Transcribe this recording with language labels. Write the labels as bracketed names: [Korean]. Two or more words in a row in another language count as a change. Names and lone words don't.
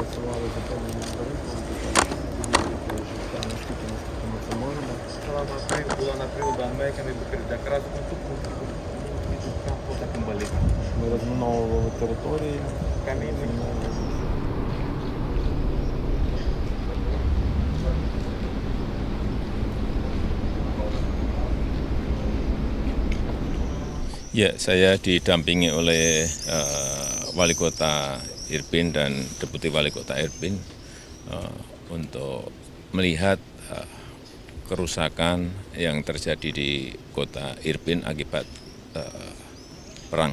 [Ukrainian] готувалися певними тарифами, підтримки життя наскільки ми це можемо. [Indonesian] Bulan April dan Mei kami bekerja keras untuk menghidupkan kota kembali. [Ukrainian] Ми розміновували території. [Indonesian] Kami Ya, saya didampingi oleh Wali Kota Irpin dan Deputi Wali Kota Irpin untuk melihat kerusakan yang terjadi di Kota Irpin akibat perang.